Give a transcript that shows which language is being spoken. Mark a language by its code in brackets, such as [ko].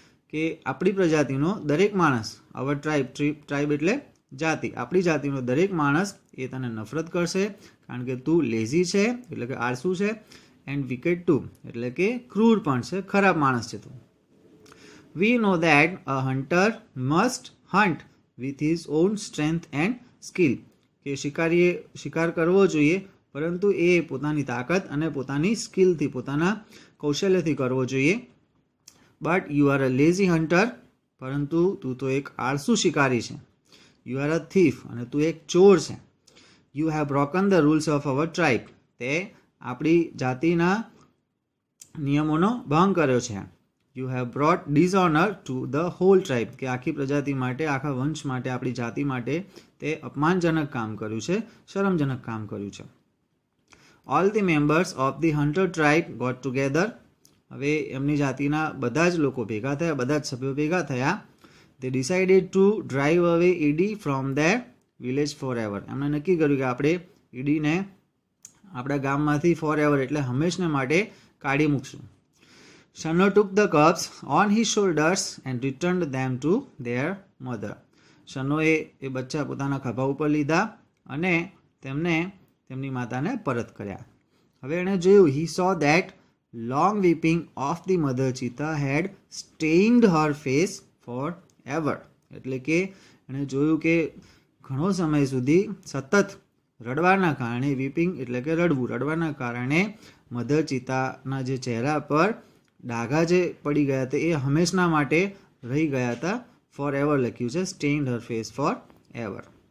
[gu] કે આપણી પ્રજાતિનો દરેક માણસ, [en] our tribe [gu] એટલે જાતિ, આપણી જાતિનો દરેક માણસ એ તને નફરત કરશે કારણ કે તું લેઝી છે એટલે કે આળસુ છે, [en] and wicked too, [gu] એટલે કે ક્રૂર પણ છે, ખરાબ માણસ છે તું. [en] We know that a hunter must hunt with his own strength and skill. [gu] કે શિકારીએ શિકાર કરવો જોઈએ, પરંતુ એ પોતાની તાકાત અને પોતાની સ્કિલથી, પોતાના કૌશલ્યથી કરવો જોઈએ. [en] but you are a lazy hunter, [gu] પરંતુ તું તો એક આળસુ શિકારી છે. [en] you are a thief, [gu] અને તું એક ચોર છે. [en] you have broken the rules of our tribe, [gu] તે આપણી જાતિના નિયમોનો ભંગ કર્યો છે. [en] you have brought dishonour to the whole tribe, [gu] કે આખી પ્રજાતિ માટે, આખા વંશ માટે, આપણી જાતિ માટે તે અપમાનજનક કામ કર્યું છે, શરમજનક કામ કર્યું છે. [en] all the members of the hunter tribe got together, [gu] હવે એમની જાતિના બધા જ લોકો ભેગા થયા, બધા જ સભ્યો ભેગા થયા. [en] they decided to drive away Eddie from their village forever, [gu] એમણે નક્કી કર્યું કે આપણે ઈડીને આપણા ગામમાંથી [en] forever, [gu] એટલે હંમેશને માટે કાઢી મૂકશું. [en] Shanno took the cubs on his shoulders and returned them to their mother. [gu] શનોએ એ બચ્ચા પોતાના ખભા ઉપર લીધા અને તેમને તેમની માતાને પરત કર્યા. હવે એણે જોયું, [en] he saw that long weeping of the mother cheetah had stained her face forever. [gu] એટલે કે એણે જોયું કે ઘણો સમય સુધી સતત રડવાના કારણે, વીપિંગ એટલે કે રડવું, રડવાના કારણે મધર ચિતાના જે ચહેરા પર ડાઘા જે પડી ગયા હતા એ હંમેશના માટે રહી ગયા હતા. [en] forever [gu] લખ્યું છે, [en] Stained her face forever.